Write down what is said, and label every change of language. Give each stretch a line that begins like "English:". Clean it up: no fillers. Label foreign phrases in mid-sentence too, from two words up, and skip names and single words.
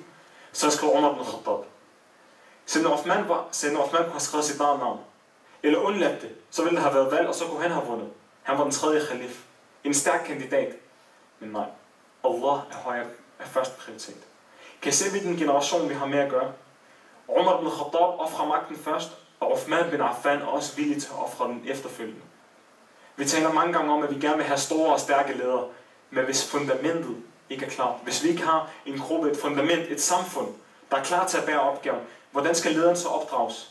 Danish: Så skriver Umar bin Khattab. Så når Uthman kunne have skrevet sit navn, eller undladt det, så ville der have været valg, og så kunne han have vundet. Han var den 3. khalif. En stærk kandidat. Men nej, Allah er først prioritet. Kan I se, hvilken generation vi har med at gøre? Umar bin Khattab offrer magten først, og Uthman bin Affan er også villig til at ofre den efterfølgende. Vi taler mange gange om, at vi gerne vil have store og stærke ledere, men hvis fundamentet ikke er klar, hvis vi ikke har en gruppe, et fundament, et samfund, der er klar til at bære opgaven, hvordan skal lederen så opdrages?